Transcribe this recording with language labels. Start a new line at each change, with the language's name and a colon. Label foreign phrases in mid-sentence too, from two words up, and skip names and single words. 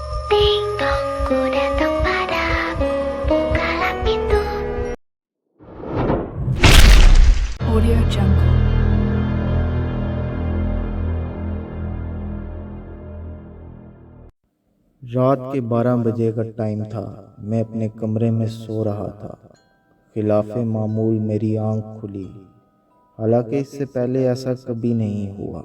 Indonesian: Ding dong, ku datang padamu, bukalah pintu. Audio Jungle.
Urdu: رات کے 12 بجے کا ٹائم تھا۔ میں اپنے کمرے میں سو رہا تھا۔ خلاف معمول میری آنکھ کھلی، حالانکہ اس سے پہلے ایسا کبھی نہیں ہوا۔